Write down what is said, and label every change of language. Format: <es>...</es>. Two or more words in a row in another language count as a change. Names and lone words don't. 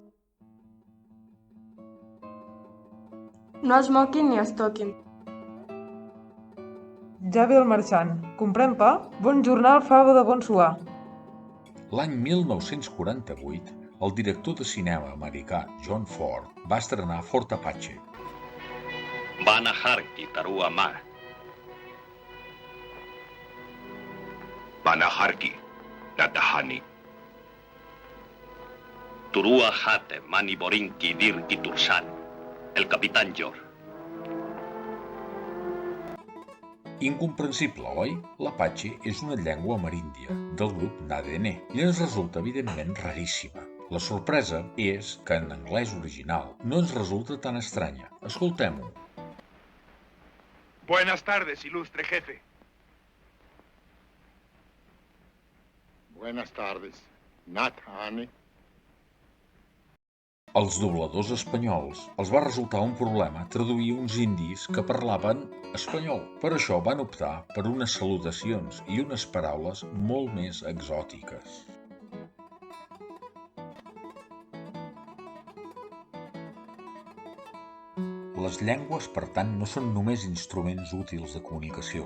<ca>No es moquin ni es toquin. Ja ve el marxant. Comprem pa? Bon jornal, fava de bon suar. L'any 1948, el director de cinema americà John Ford va estrenar Fort Apache.</ca> <apw>Vanha harki tarua ma. Vanha harki natahani. Turua hate mani borinki dirki tursan.</apw> <es>El capitán Yor.</es> <ca>Incomprensible, oi? L'Apache és una llengua ameríndia del grup Nadene i ens resulta evidentment raríssima. La sorpresa és que en anglès original no ens resulta tan estranya. Escoltem-ho.</ca> <es>Buenas tardes, ilustre jefe. Buenas tardes, Nathani.</es> <ca>Als dobladors espanyols els va resultar un problema traduir uns indis que parlaven espanyol. Per això van optar per unes salutacions i unes paraules molt més exòtiques. Les llengües, per tant, no són només instruments útils de comunicació.</ca>